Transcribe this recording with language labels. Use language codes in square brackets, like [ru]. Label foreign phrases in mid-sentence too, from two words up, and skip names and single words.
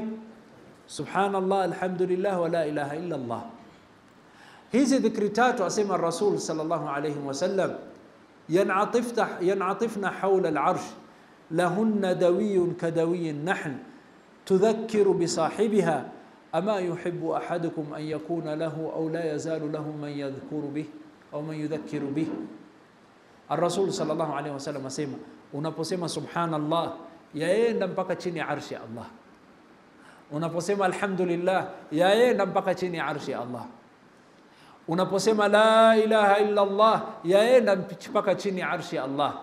[ar] سبحان الله والحمد لله ولا إله إلا الله. [sw] Hizi dhikri tatu, asema [ar] رسول صلى الله عليه وسلم ينعطفن حول العرش لهن دوي كدوي النحل تذكر بصاحبها أما يحب أحدكم أن يكون له أو لا يزال له من يذكر به أو من يذكر به. الرسول صلى الله عليه وسلم [sw] asema, unaposema subhanallah yaenda mpaka chini ya arshi ya Allah. Unaposema alhamdulillah yaenda mpaka chini ya arshi ya Allah. Unaposema [ar] لا إله إلا الله [sw] yaenda mpaka chini ya arshi ya Allah.